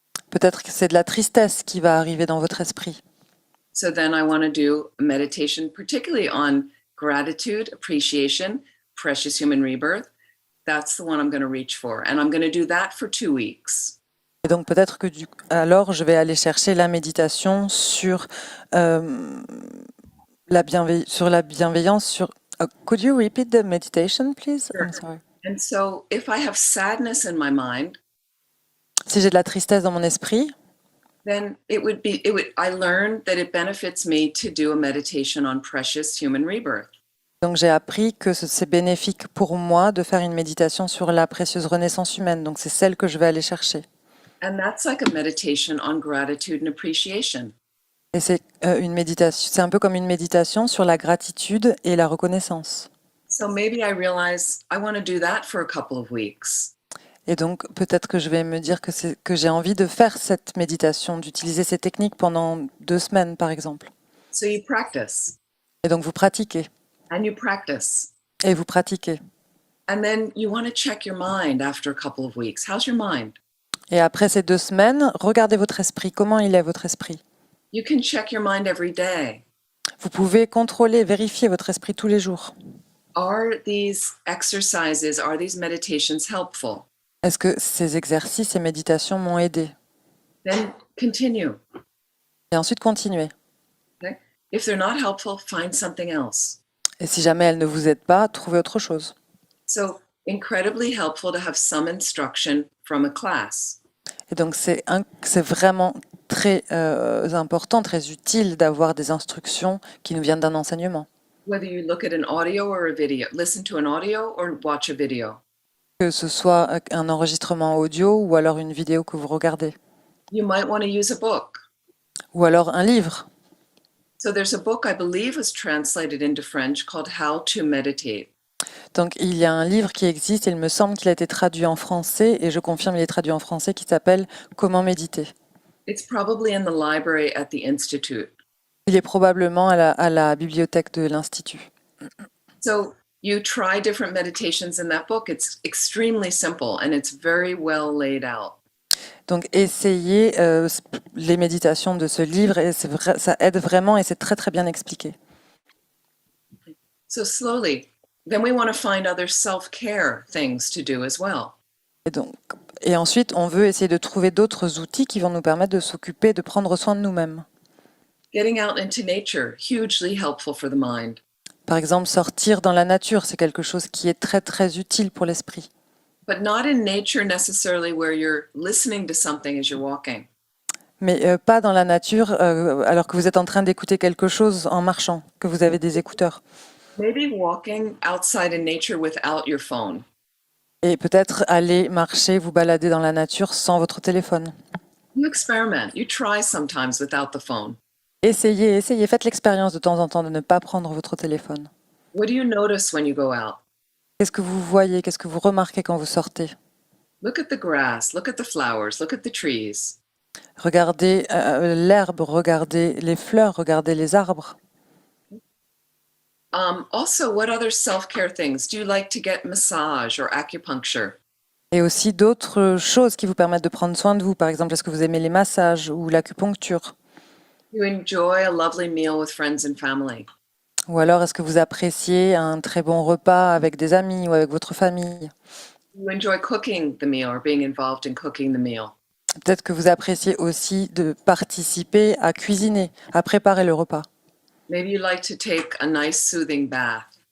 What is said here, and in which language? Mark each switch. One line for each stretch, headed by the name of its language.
French: Peut-être que c'est de la tristesse qui va arriver dans votre esprit.
English: So then I want to do a meditation, particularly on gratitude, appreciation, precious human rebirth. That's the one I'm going to reach for. And I'm going to do that for 2 weeks.
French: Et donc peut-être que alors je vais aller chercher la méditation sur la bienveillance.
English: Could you repeat the meditation, please? Sure. I'm sorry. And so if I have sadness in my mind,
French: Si j'ai de la tristesse dans mon esprit,
English: then I learned that it benefits me to do a meditation on precious human rebirth.
French: donc j'ai appris que c'est bénéfique pour moi de faire une méditation sur la précieuse renaissance humaine. Donc c'est celle que je vais aller chercher.
English: And that's like a meditation on gratitude and appreciation.
French: Et c'est une méditation. C'est un peu comme une méditation sur la gratitude et la reconnaissance.
English: So maybe I realize I want to do that for a couple of weeks.
French: Et donc peut-être que je vais me dire que j'ai envie de faire cette méditation, d'utiliser ces techniques pendant 2 semaines par exemple.
English: So you practice
French: Et donc vous pratiquez
English: and you practice.
French: et vous pratiquez.
English: And then you want to check your mind after a couple of weeks. How's your mind?
French: Et après ces 2 semaines, regardez votre esprit. Comment il est votre esprit?
English: You can check your mind every day.
French: Vous pouvez contrôler, vérifier votre esprit tous les jours.
English: Are these exercises, are these meditations helpful?
French: Est-ce que ces exercices et méditations m'ont aidé?
English: Then continue.
French: Et ensuite continuez.
English: Okay? If they're not helpful, find something else.
French: Et si jamais elles ne vous aident pas, trouvez autre chose.
English: So incredibly helpful to have some instruction from a class.
French: Et donc c'est vraiment très important, très utile d'avoir des instructions qui nous viennent d'un enseignement.
English: Whether you look at an audio or a video, listen to an audio or watch a video.
French: Que ce soit un enregistrement audio ou alors une vidéo que vous regardez.
English: You might want to use a book.
French: Ou alors un livre.
English: So there's a book I believe was translated into French called How to Meditate.
French: Donc il y a un livre qui existe, il me semble qu'il a été traduit en français, et je confirme il est traduit en français, qui s'appelle Comment méditer.
English: It's probably in the library at the Institute.
French: Il est probablement à la bibliothèque de l'Institut.
English: So you try different meditations in that book. It's extremely simple and it's very well laid out.
French: Donc, essayez les méditations de ce livre et ça aide vraiment et c'est très très bien expliqué.
English: So slowly, then we want to find other self-care things to do as well.
French: Et ensuite, on veut essayer de trouver d'autres outils qui vont nous permettre de s'occuper, de prendre soin de nous-mêmes.
English: Getting out into nature, hugely helpful for the mind.
French: Par exemple, sortir dans la nature, c'est quelque chose qui est très très utile pour l'esprit.
English: But not in nature necessarily where you're listening to something as you're walking.
French: Mais pas dans la nature alors que vous êtes en train d'écouter quelque chose en marchant, que vous avez des écouteurs.
English: Maybe walking outside in nature without your phone.
French: Et peut-être aller marcher, vous balader dans la nature sans votre téléphone.
English: You experiment. You try sometimes without the phone.
French: Essayez, faites l'expérience de temps en temps de ne pas prendre votre téléphone.
English: What do you notice when you go out?
French: Qu'est-ce que vous voyez, qu'est-ce que vous remarquez quand vous sortez?
English: Look at the grass, look at the flowers, look at the trees.
French: Regardez l'herbe, regardez les fleurs, regardez les arbres.
English: Also, what other self-care things? Do you like to get massage or acupuncture?
French: Et aussi d'autres choses qui vous permettent de prendre soin de vous. Par exemple, est-ce que vous aimez les massages ou l'acupuncture?
English: You enjoy a lovely meal with friends and family.
French: Ou alors, est-ce que vous appréciez un très bon repas avec des amis ou avec votre famille?
English: You enjoy cooking the meal or being involved in cooking the meal.
French: Peut-être que vous appréciez aussi de participer à cuisiner, à préparer le repas.
English: Maybe you like to take a nice soothing bath.